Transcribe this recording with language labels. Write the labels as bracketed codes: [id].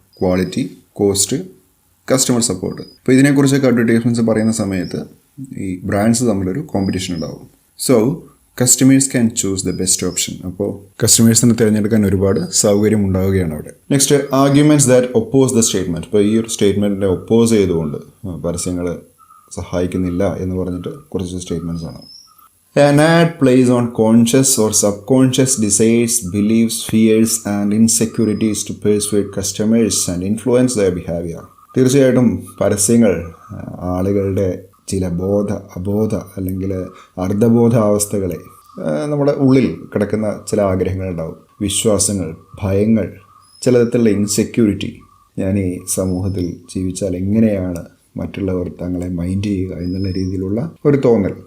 [ml] Quality, cost, customer support. അപ്പോൾ ഇതിനെക്കുറിച്ചൊക്കെ advertisements പറയുന്ന സമയത്ത് ഈ ബ്രാൻഡ്സ് തമ്മിലൊരു കോമ്പറ്റീഷൻ ഉണ്ടാവും. So [en] Customers can choose the best option. [ml] അപ്പോൾ കസ്റ്റമേഴ്സിന് തിരഞ്ഞെടുക്കാൻ ഒരുപാട് സൗകര്യം ഉണ്ടാവുകയാണ് അവിടെ. Next, [en] Arguments that oppose the statement. [ml] ഇപ്പോൾ ഈ ഒരു സ്റ്റേറ്റ്മെന്റിനെ ഒപ്പോസ് ചെയ്തുകൊണ്ട് പരസ്യങ്ങൾ സഹായിക്കുന്നില്ല എന്ന് പറഞ്ഞിട്ട് കുറച്ച് സ്റ്റേറ്റ്മെന്റ്സ് ആണ്. [en] An ad plays on conscious or subconscious desires, beliefs, fears and insecurities to persuade customers and influence their behavior. [ml] തീർച്ചയായിട്ടും പരസ്യങ്ങൾ ആളുകളുടെ ചില അബോധ അല്ലെങ്കിൽ അർദ്ധബോധാവസ്ഥകളെ, നമ്മുടെ ഉള്ളിൽ കിടക്കുന്ന ചില ആഗ്രഹങ്ങളുണ്ടാവും, വിശ്വാസങ്ങൾ, ഭയങ്ങൾ, ചില തരത്തിലുള്ള ഇൻസെക്യൂരിറ്റി. ഞാൻ ഈ സമൂഹത്തിൽ ജീവിച്ചാൽ എങ്ങനെയാണ് മറ്റുള്ളവർ തങ്ങളെ മൈൻഡ് ചെയ്യുക എന്നുള്ള രീതിയിലുള്ള ഒരു തോന്നൽ.